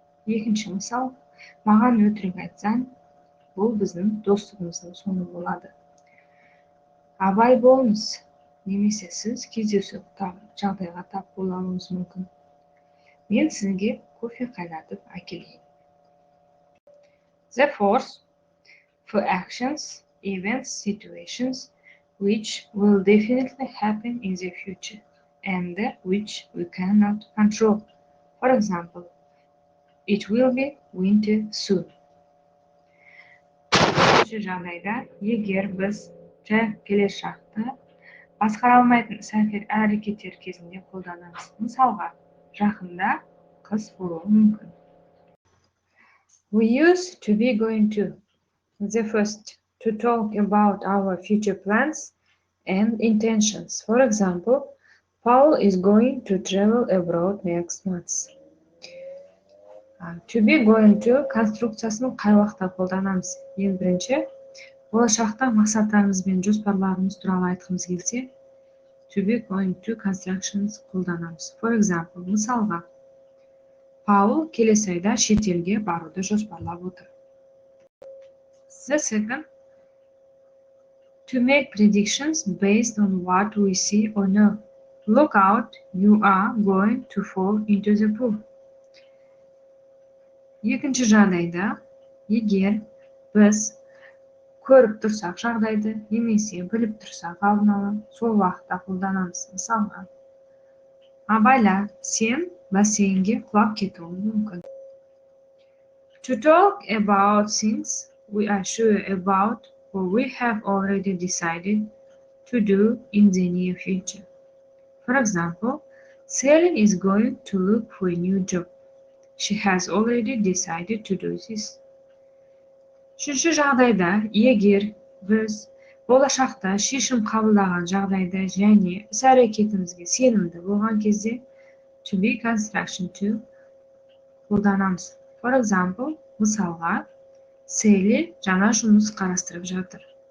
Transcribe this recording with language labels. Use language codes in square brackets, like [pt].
[kk] Екінші мысал, маған өтірік айтсаң, бұл біздің достығымыздың соңы болады. Абай болыңыз, немесе сіз кездейсоқ жағдайға тап болуыңыз мүмкін. Мен сізге кофе қайнатып әкелейін. [en] The fourth, for actions, events, situations which will definitely happen in the future and which we cannot control. For example, it will be winter soon. [kk] Үшінші жағдайда, егер біз келешекті басқара алмайтын іс әрекеттер кезінде қолданамыз. Мысалға, жақында қыс болуы мүмкін. [en] We use to be going to. The first, to talk about our future plans and intentions. For example, Paul is going to travel abroad next month. To be going to [kk] конструкциясын қай уақытта қолданамыз? Ең бірінші, болашақта мақсаттарымыз бен жоспарларымыз туралы айтқымыз келсе, [en] to be going to constructions [kk] қолданамыз. [en] For example, [kk] мысалға, Паул келесі айда шетелге баруды жоспарлап отыр. [en] The second, to make predictions based on what we see or know. Look out, you are going to fall into the pool. [kk] Екінші жағдайда, егер біз көріп тұрсақ жағдайды, немесе біліп тұрсақ алдын ала, сол уақытта қолданамыз. Мысалға, абайла, сен бассейнге құлап кетуің мүмкін. [en] To talk about things we are sure about or we have already decided to do in the near future. For example, Celine is going to look for a new job. She has already decided to do this. [kk] Үшінші жағдайда, егер біз болашақта шешім қабылдаған жағдайда және іс-әрекетімізге сенімді болған кезде [en] to be construction to [kk] қолданамыз. [en] For example, [kk] мысалға, Селли жаңа жұмыс қарастырып жатыр.